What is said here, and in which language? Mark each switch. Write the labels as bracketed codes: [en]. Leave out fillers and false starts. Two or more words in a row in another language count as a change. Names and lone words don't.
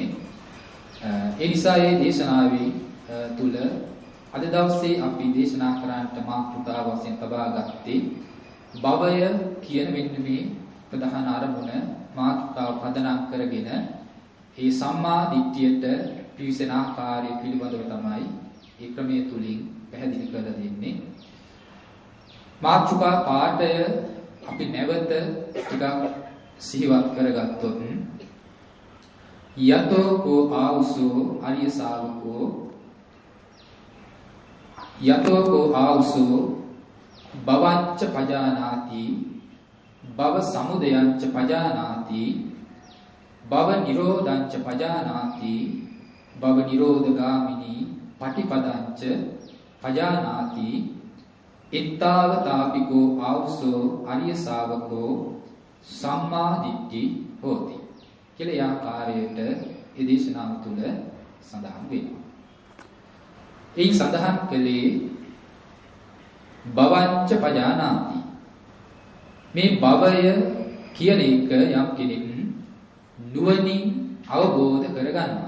[si] ඒ නිසා මේ දේශනාවේ තුල අද දවසේ අපි දේශනා කරන්නට මාතෘකාව වශයෙන් තබා ගත්තේ භවය කියන මෙන්න මේ ප්‍රධාන අරමුණ මාතෘකාව පදනම් කරගෙන ඒ සම්මා දිට්ඨියට පිවිසෙන ආකාරය පිළිබඳව තමයි ඒ ක්‍රමයේ තුලින් පැහැදිලි කරලා දෙන්නේ. මාතෘකා පාඩය අපි නැවත ටිකක් සිහිවත් කරගත්තොත් [pi] යතෝ කෝ ආවුසෝ අරිය ශාවකෝ යතෝ කෝ ආවුසෝ භවංච පජානාති භව සමුදයංච පජානාති භව නිරෝධංච පජානාති භව නිරෝධගාමිනී පටිපදංච පජානාති ඉත්තාවතාපිකෝ ආවුසෝ අරිය ශාවකෝ සම්මා දිට්ඨි හෝති [si] කියලා ආකාරයට ඒ දේශනාව තුළ සඳහන් වෙනවා. ඒ සඳහන් කළේ [pi] භවංච පජානාති [si] මේ භවය කියන එක යම් කෙනෙක් නුවණින් අවබෝධ කරගන්නවා.